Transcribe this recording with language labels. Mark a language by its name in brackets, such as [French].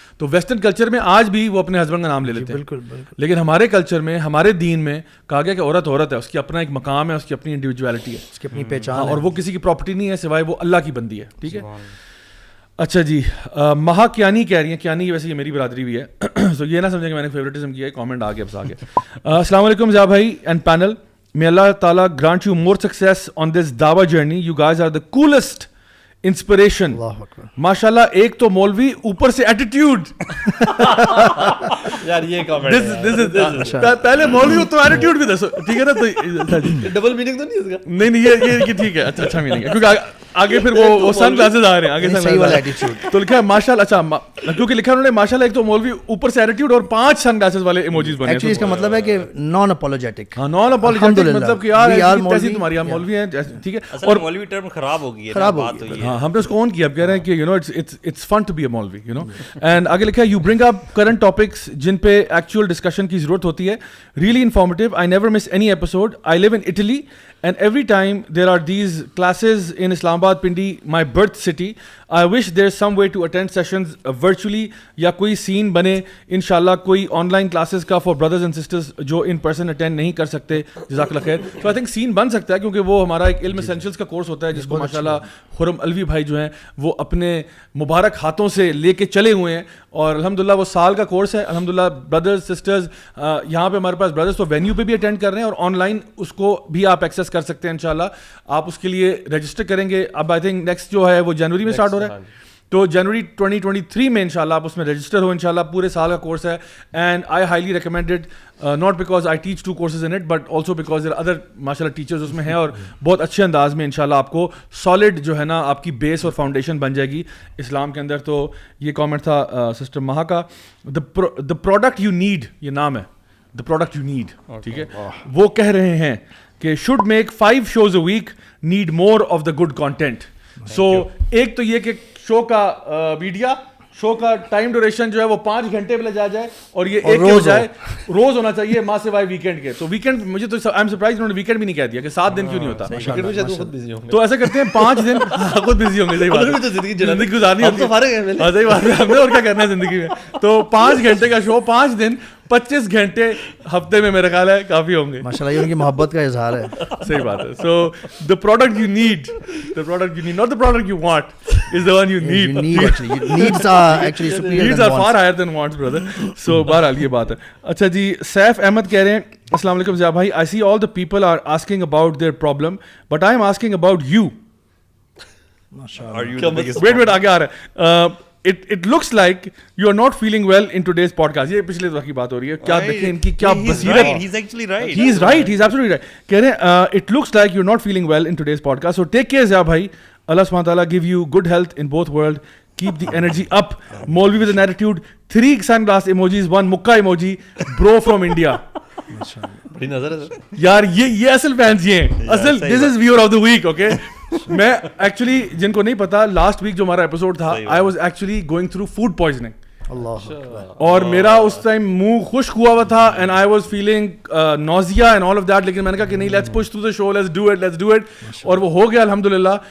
[Urdu] تو western culture میں آج بھی وہ اپنے ہسبینڈ کا نام لے لیتے ہیں, لیکن ہمارے کلچر میں ہمارے دین میں کہا گیا کہ عورت عورت ہے, اس کی اپنا ایک مقام ہے, اس کی اپنی انڈیویجویلٹی ہے, اس کی اپنی پہچان, اور وہ کسی کی پراپرٹی نہیں ہے سوائے وہ اللہ کی بندی ہے. ٹھیک ہے. اچھا جی, مہا کیانی کہہ رہی ہیں, کیانی ویسے یہ میری برادری بھی ہے, تو یہ نہ سمجھیں کہ میں نے فیوریٹزم کیا ہے, کامنٹ آ گیا بس آگے. السلام علیکم ضیاء بھائی and panel. [English] May Allah Ta'ala grant you more success on this dawah journey. You guys are the coolest inspiration. [Urdu] MashaAllah, ایک تو مولوی اوپر سے ایٹیٹیوڈ. یار یہ کامنٹ پہلے مولوی تو ایٹیٹیوڈ بھی دسو, ٹھیک ہے نا. تو ڈبل میننگ تو نہیں ہے اس کا. نہیں یہ ٹھیک ہے, اچھا میننگ ہے, کیونکہ آگے پھر وہ سن گلاسز آ رہے ہیں, آگے سن گلاسز تو لکھا ہے ماشاءاللہ. اچھا کیونکہ لکھا انہوں نے ماشاءاللہ ایک تو مولوی اوپر سے ایٹیٹیوڈ اور 5 سن گلاسز والے ایموجیز بنے. ایکچولی اس کا مطلب ہے کہ نان اپولوجیٹک. ہاں نان اپولوجیٹک مطلب کہ یار ایسی تمہاری مولوی ہیں, ٹھیک ہے. اور مولوی ٹرم خراب ہو گئی ہے, بات ہوئی ہے. ہاں ہم نے اس کو آن کیا, اب کہہ رہے ہیں کہ [English] You know it's fun to be a maulvi, you know. [Urdu] اینڈ آگے لکھا ہے [English] you bring up current topics [Urdu] جن پہ ایکچوئل ڈسکشن کی ضرورت ہوتی ہے. [English] Really informative. I never miss any episode. I live in Italy and every time there are these classes in Islamabad, Pindi, my birth city. I wish there's some way to attend sessions virtually [Urdu] یا کوئی سین بنے انشاءاللہ, کوئی on line classes کا [English] for brothers and sisters [Urdu] جو in person attend نہیں کر سکتے. جزاک اللہ خیر. تو [English] I think [Urdu] سین بن سکتا ہے کیونکہ وہ ہمارا ایک علم اسینشلس کا کورس ہوتا ہے جس کو ماشاءاللہ خرم الوی بھائی جو ہیں وہ اپنے مبارک ہاتھوں سے لے کے چلے ہوئے ہیں, اور الحمدللہ وہ سال کا کورس ہے. الحمدللہ بردرز سسٹرز یہاں پہ ہمارے پاس بردرز تو وینیو پہ بھی اٹینڈ کر رہے ہیں, اور آن لائن اس کو بھی آپ ایکسیس کر سکتے ہیں انشاءاللہ. آپ اس کے لیے رجسٹر کریں گے. اب [English] I think [Urdu] نیکسٹ جو ہے وہ جنوری میں اسٹارٹ ہو رہا ہے, تو جنوری 2023 میں انشاءاللہ آپ اس میں رجسٹر ہو انشاءاللہ. پورے سال کا کورس ہے [English] and I highly recommend it, not because I teach 2 courses in it but also because there are other [Urdu] ماشاءاللہ ٹیچرز اس میں ہیں, اور بہت اچھے انداز میں انشاءاللہ آپ کو سالڈ جو ہے نا آپ کی بیس اور فاؤنڈیشن بن جائے گی اسلام کے اندر. تو یہ کامنٹ تھا سسٹر مہا کا. دا پروڈکٹ یو نیڈ, یہ نام ہے دا پروڈکٹ یو نیڈ, ٹھیک ہے. وہ کہہ رہے ہیں کہ [English] Should make 5 shows a week, need more of the good content. [Urdu] سو ایک تو یہ کہ شو کا میڈیا, شو کا ٹائم ڈیوریشن جو ہے وہ 5 گھنٹے پہ لے جا جائے, اور یہ ایک ہو جائے روز ہونا چاہیے ماں سوائے ویکینڈ کے. تو ویکینڈ مجھے تو [English] I am surprise [Urdu] انہوں نے ویکینڈ بھی نہیں کہہ دیا کہ 7 دن کیوں نہیں ہوتا. تو ایسا کرتے ہیں 5 دن خود بزی ہوں گے, صحیح بات ہے, زندگی گزارنی ہوتی ہے, صحیح بات ہے, ہم نے اور کیا کرنا ہے زندگی میں. تو 5 گھنٹے کا شو 5 دن 25 گھنٹے ہفتے میں میرا خیال ہے کافی ہوں گے. ماشاءاللہ یہ ان کی محبت کا اظہار ہے. صحیح بات ہے. [English] So the product you need, not the product you want, is the one you need. Needs are actually superior than wants. Needs are far higher than wants, brother. [Urdu] So بہرحال یہ بات ہے. اچھا جی, سیف احمد کہہ رہے ہیں السلام علیکم ضیاء بھائی, [English] I see all the people are asking about their problem but I am asking about you. [Urdu] Wait, آگے آ رہا ہے. [English] It looks like you are not feeling well in today's podcast. [Urdu] یہ پچھلے دفعہ کی بات ہو رہی ہے. کیا دیکھیں ان کی کیا بصیرت. [English] He's actually right. He is right. He's absolutely right. [Urdu] کہہ رہے ہیں [English] it looks like you're not feeling well in today's podcast. So take care Zia بھائی. Allah subhanahu wa ta'ala give you good health in both world. Keep the energy up. Molvi with an attitude. 3 sunglass emojis, 1 mukka emoji. Bro from India. [Urdu] بڑی نظر ہے یار یہ اصل fans یہ ہیں. [English] اصل this is viewer of the week. Okay. [Urdu] میں ایکچولی جن کو نہیں پتا, لاسٹ ویک جو ہمارا ایپیسوڈ تھا [English] I was actually going through food poisoning, [Urdu] اور میرا اس ٹائم منہ خشک ہوا ہوا تھا [English] And I was feeling nausea and all of that. [Urdu] لیکن میں نے کہا کہ نہیں, [English] let's push through the show, let's do it, [Urdu] اور وہ ہو گیا الحمدللہ.